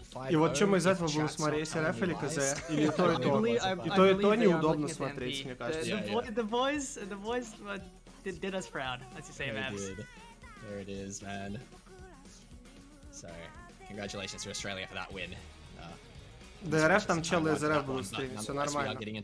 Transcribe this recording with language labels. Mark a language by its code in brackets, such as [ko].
[ru] И вот что мы из этого будем смотреть, РФ или КЗ? Или то и то? И то неудобно смотреть, мне кажется. [en] The boys did us proud, let's just say, Mavs. There it is, man. So, congratulations to Australia for that win. [ru] ДРФ там челы из РФ будут стримить, все нормально.